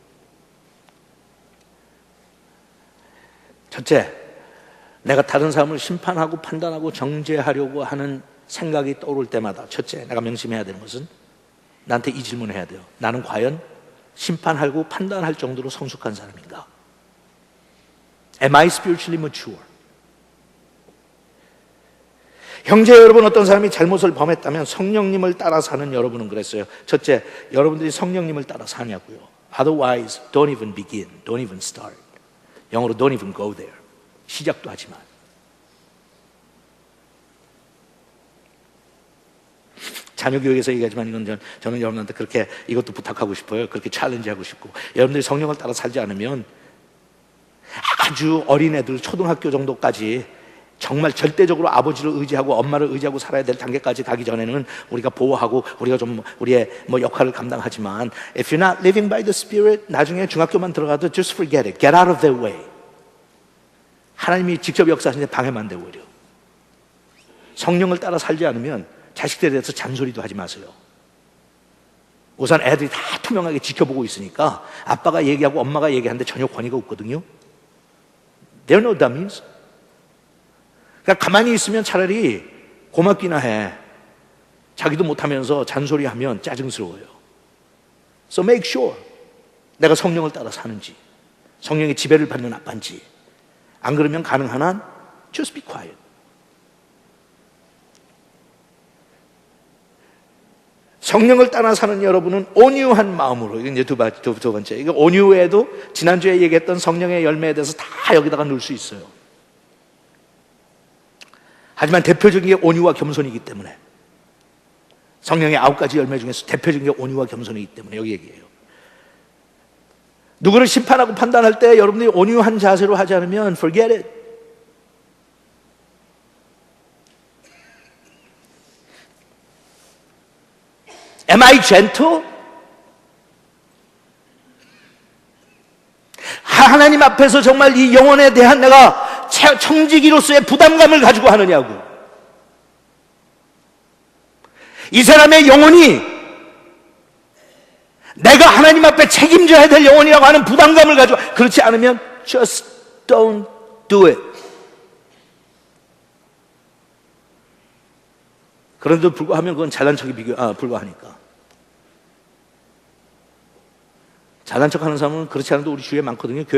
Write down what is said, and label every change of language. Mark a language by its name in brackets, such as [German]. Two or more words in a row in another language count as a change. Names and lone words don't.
[Korean] 첫째, 내가 다른 사람을 심판하고 판단하고 정죄하려고 하는 생각이 떠오를 때마다 첫째, 내가 명심해야 되는 것은 나한테 이 질문을 해야 돼요. 나는 과연 심판하고 판단할 정도로 성숙한 사람인가? [English] Am I spiritually mature? [Korean] 형제 여러분, 어떤 사람이 잘못을 범했다면 성령님을 따라 사는 여러분은 그랬어요. 첫째, 여러분들이 성령님을 따라 사냐고요. [English] Otherwise, don't even begin, don't even start. 영어로 don't even go there. [Korean] 시작도 하지 마. 자녀 교육에서 얘기하지만 이건 저는 여러분한테 그렇게 이것도 부탁하고 싶어요. 그렇게 챌린지하고 싶고, 여러분들이 성령을 따라 살지 않으면 아주 어린 애들 초등학교 정도까지 정말 절대적으로 아버지를 의지하고 엄마를 의지하고 살아야 될 단계까지 가기 전에는 우리가 보호하고 우리가 좀 우리의 역할을 감당하지만, [English] if you're not living by the Spirit, [Korean] 나중에 중학교만 들어가도 [English] just forget it, get out of their way. [Korean] 하나님이 직접 역사하시는데 방해만 되고 오히려. 성령을 따라 살지 않으면 자식들에 대해서 잔소리도 하지 마세요. 우선 애들이 다 투명하게 지켜보고 있으니까 아빠가 얘기하고 엄마가 얘기하는데 전혀 권위가 없거든요. [English] They're no dummies. [Korean] 그러니까 가만히 있으면 차라리 고맙기나 해. 자기도 못하면서 잔소리하면 짜증스러워요. [English] So make sure [Korean] 내가 성령을 따라 사는지, 성령의 지배를 받는 아빠인지. 안 그러면 가능한 한 [English] just be quiet. [Korean] 성령을 따라 사는 여러분은 온유한 마음으로, 이게 두 번째. 이거 온유에도 지난주에 얘기했던 성령의 열매에 대해서 다 여기다가 넣을 수 있어요. 하지만 대표적인 게 온유와 겸손이기 때문에, 성령의 9가지 열매 중에서 대표적인 게 온유와 겸손이기 때문에 여기 얘기해요. 누구를 심판하고 판단할 때 여러분들이 온유한 자세로 하지 않으면 [English] forget it. Am I gentle? [Korean] 하나님 앞에서 정말 이 영혼에 대한 내가 청지기로서의 부담감을 가지고 하느냐고. 이 사람의 영혼이 내가 하나님 앞에 책임져야 될 영혼이라고 하는 부담감을 가지고, 그렇지 않으면 [English] just don't do it. [Korean] 그런데도 불구하면 그건 잘난 척이 불과하니까. 잘난 척하는 사람은 그렇지 않아도 우리 주위에 많거든요. 교회